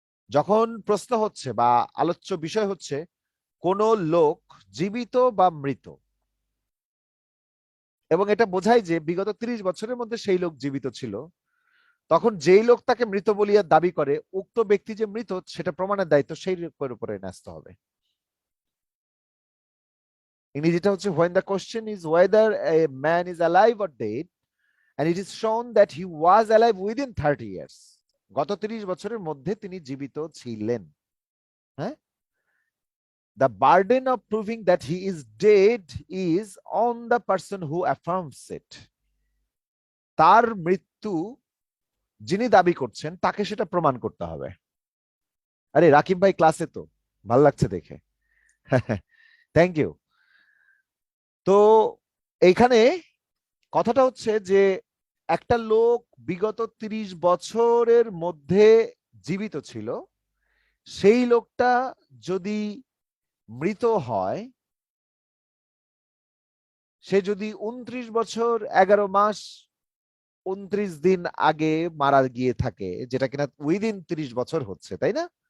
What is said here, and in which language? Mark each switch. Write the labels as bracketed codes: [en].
[bn] যখন প্রশ্ন হচ্ছে বা আলোচ্য বিষয় হচ্ছে কোন লোক জীবিত বা মৃত, এবং এটা বোঝায় যে বিগত 30 বছরের মধ্যে সেই লোক জীবিত ছিল, তখন যেই লোক তাকে মৃত বলিয়া দাবি করে, উক্ত ব্যক্তি যে মৃত সেটা প্রমাণের দায়িত্ব সেই লোকের উপরে ন্যস্ত হবে। ইংরেজিটা হচ্ছে, [en] when the question is whether a man is alive or dead and it is shown that he was alive within 30 years, [bn] গত 30 বছরের মধ্যে তিনি জীবিত ছিলেন, হ্যাঁ, [en] the burden of proving that he is dead is on the person who affirms it. [bn] তার মৃত্যু যিনি দাবি করছেন তাকে সেটা প্রমাণ করতে হবে। আরে রাকিব ভাই ক্লাসে তো, ভাল লাগছে দেখে, থ্যাংক ইউ। তো এইখানে কথাটা হচ্ছে যে একটা লোক বিগত 30 বছরের মধ্যে জীবিত ছিল, সেই লোকটা যদি মৃত হয়, সে যদি 29 বছর 11 মাস 29 দিন আগে মারা গিয়ে থাকে, যেটা কিনা উইদিন 30 বছর হচ্ছে, তাই না?